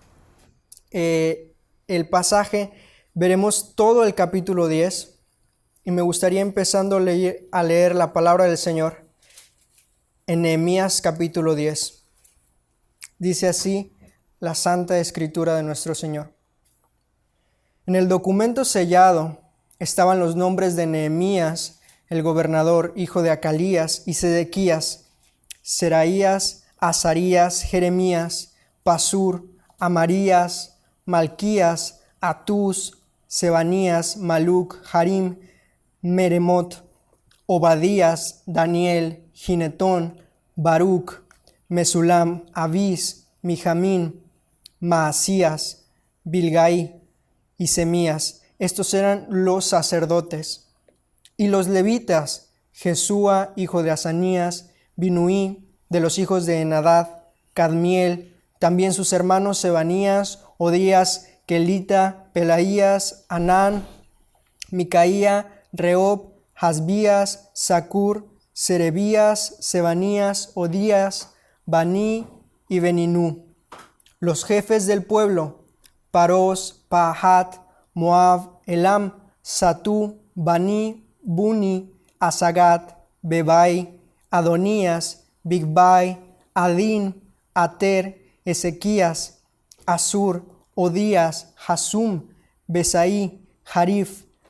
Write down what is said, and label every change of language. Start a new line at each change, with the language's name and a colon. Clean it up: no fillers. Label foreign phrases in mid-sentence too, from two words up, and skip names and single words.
Spanish: El pasaje, veremos todo el capítulo 10 y me gustaría empezando a leer la palabra del Señor en Nehemías capítulo 10. Dice así la Santa Escritura de nuestro Señor. En el documento sellado estaban los nombres de Nehemías, el gobernador, hijo de Acalías, y Sedequías, Seraías, Azarías, Jeremías, Pasur, Amarías, Malquías, Atús, Sebanías, Maluc, Harim, Meremot, Obadías, Daniel, Ginetón, Baruc, Mesulam, Abís, Mijamín, Maasías, Bilgai y Semías. Estos eran los sacerdotes. Y los levitas, Jesúa, hijo de Asanías, Binuí, de los hijos de Enadad, Cadmiel, también sus hermanos Sebanías, Odías, Kelita, Pelaías, Anán, Micaía, Reob, Hasbías, Sacur, Serebías, Sebanías, Odías, Baní y Beninú. Los jefes del pueblo, Paros, Pahat, Moab, Elam, Satú, Baní, Buni, Asagat, Bebai, Adonías, Bigbai, Adín, Ater, Ezequías, Asur, Odías, Hasum, Besaí, Harif,